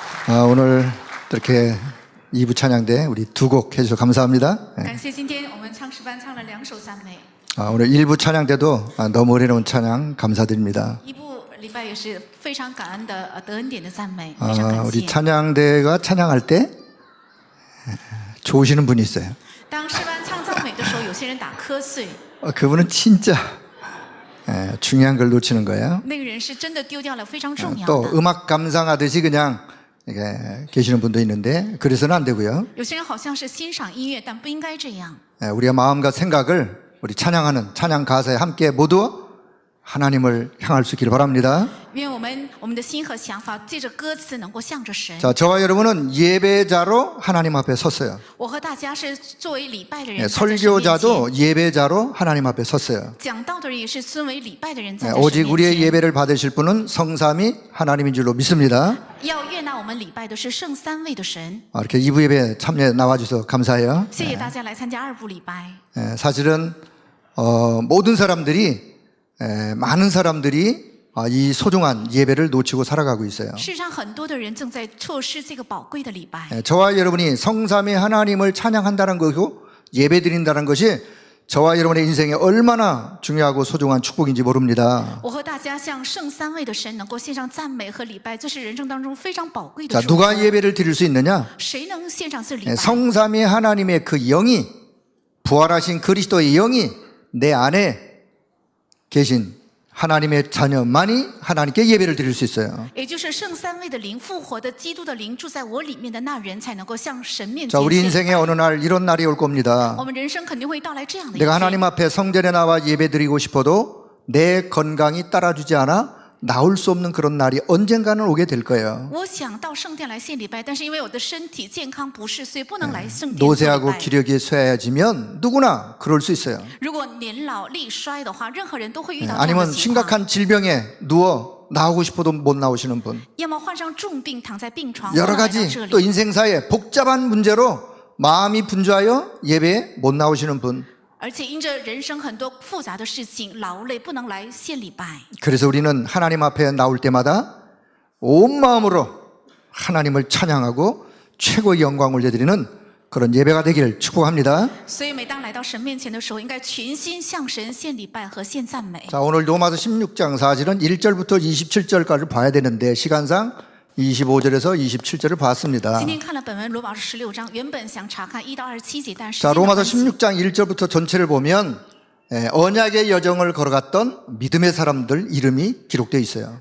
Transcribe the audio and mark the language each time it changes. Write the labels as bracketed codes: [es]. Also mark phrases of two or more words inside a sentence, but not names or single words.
[ko] 오늘 이렇게 2부 찬양대 우리 두 곡 해주셔서 감사합니다. [zh] 感谢今天我们唱诗班唱了2首赞美， [ko] 오늘 1부 찬양대도 너무 어려운 찬양 감사드립니다. [zh] 一部礼拜也是非常感恩的得恩典的赞美，非常感 [ko] 우리 [zh] 谢。 [ko] 찬양대가 찬양할 때 좋으시는 분이 있어요. [zh] 当诗班唱赞美的时候，有些人打瞌睡， [ko] 그분은 진짜 중요한 걸 놓치는 거예요. [zh] 那个人是真的丢掉了非常重要 [ko] 또 [zh] 的。 [ko] 음악 감상하듯이 그냥 이렇게 계시는 분도 있는데 그래서는 안 되고요. [zh] 有些人好像是欣赏音乐，但不应该这样。 [ko] 우리의 마음과 생각을 우리 찬양하는 찬양 가사에 함께 모두 하나님을 향할 수 있기를 바랍니다. [zh] 愿我们的心和想法借着歌词能够向着神。 [ko] 자, 저와 여러분은 예배자로 하나님 앞에 섰어요. [zh] 我和大家是作为礼拜的人站在神面前， [ko] 설교자도 예배자로 하나님 앞에 섰어요. [zh] 讲道的人也是尊为礼拜的人站在神 [ko] 오직 [zh] 面 [ko] 우리의 [zh] 前。 [ko] 예배를 받으실 분은 성삼위 하나님인 줄로 믿습니다. [zh] 要悦纳我们礼拜的是圣三位的神。 [ko] 이렇게 2부 예배 참여해 나와주셔서 감사해요. [zh] 谢谢大家来参加2部礼拜。 [ko] 사실은 모든 사람들이 많은 사람들이 이 소중한 예배를 놓치고 살아가고 있어요. [zh] 世上很多的人正在错失这个宝贵的礼拜。 [ko] 저와 여러분이 성삼위 하나님을 찬양한다는 것이고 예배드린다는 것이 저와 여러분의 인생에 얼마나 중요하고 소중한 축복인지 모릅니다. [zh] 我和大家向圣三位的神能够献上赞美和礼拜，这是人生当中非常宝贵的 [ko] 자, [zh] 祝福。 [ko] 누가 예배를 드릴 수 있느냐? [zh] 谁能献上这礼拜？ [ko] 성삼위 하나님의 그 영이 부활하신 그리스도의 영이 내 안에 계신 하나님의 자녀만이 하나님께 예배를 드릴 수 있어요. [zh] 也就是圣三位的灵，复活的基督的灵住在我里面的那人，才能够向神面 [ko] 자, [zh] 前 [ko] 우리 [zh] 献礼 [ko] 인생에 어느 날 이런 날이 올 겁니다. [zh] 我们人生肯定会到来这样的一 [ko] 내가 [zh] 天。 [ko] 하나님 앞에 성전에 나와 예배드리고 싶어도 내 건강이 따라주지 않아 나올 수 없는 그런 날이 언젠가는 오게 될 거예요. [zh] 我想到圣殿来献礼拜，但是因为我的身体健康不适，所以不能来圣殿做礼 [ko] 노쇠하고 [zh] 拜。 [ko] 기력이 쇠해지면 누구나 그럴 수 있어요. [zh] 如果年老力衰的话，任何人都会遇到这样 [ko] 아니면 [zh] 的情况。 [ko] 심각한 질병에 누워 나오고 싶어도 못 나오시는 분, [zh] 要么患上重病，躺在病床， [ko] 여러 [zh] 不能来到 [ko] 가지 [zh] 这 [ko] 또 [zh] 里。 [ko] 인생사에 복잡한 문제로 마음이 분주하여 예배에 못 나오시는 분. [zh] 而且因着人生很多复杂的事情，劳累不能来献礼拜。 [ko] 그래서 우리는 하나님 앞에 나올 때마다 온 마음으로 하나님을 찬양하고 최고의 영광을 올려드리는 그런 예배가 되기를 축복합니다. [zh] 所以每当来到神面前的时候，应该全心向神献礼拜和献赞美。 [ko] 자, 오늘 로마서 16장 사실은 1절부터 27절까지 봐야 되는데 시간상 25절에서 27절을 봤습니다. [zh] 今天看了本文罗马书16章，原本想查看1到27节，但是 [ko] 자, 로마서 16장 1절부터 전체를 보면 언약의 여정을 걸어갔던 믿음의 사람들 이름이 기록되어 있어요.